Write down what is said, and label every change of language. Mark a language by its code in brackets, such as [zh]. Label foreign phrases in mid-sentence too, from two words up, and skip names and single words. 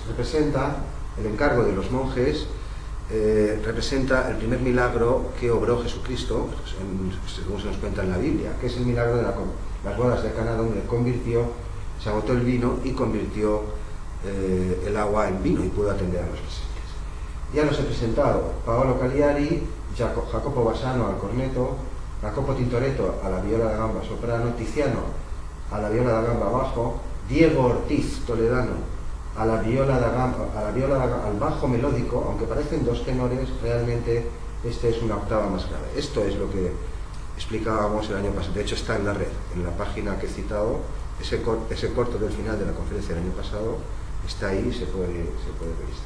[es] Representa el encargo de los monjes, representa el primer milagro que obró Jesucristo, según se nos cuenta en la Biblia, que es el milagro de las bodas de Caná, donde se agotó el vino y convirtió el agua en vino y pudo atender a los presentes. Ya los he presentado: Paolo Cagliari, Jacopo Bassano al corneto, Jacopo Tintoretto a la viola da gamba soprano, Tiziano a la viola da gamba bajo, Diego Ortiz Toledano a la viola da gamba, al bajo melódico. Aunque parecen 2 tenores, realmente este es una octava más grave. Esto es lo que explicábamos el año pasado. De hecho, está en la red, en la página que he citado, ese corto del final de la conferencia del año pasado está ahí y se puede revisar.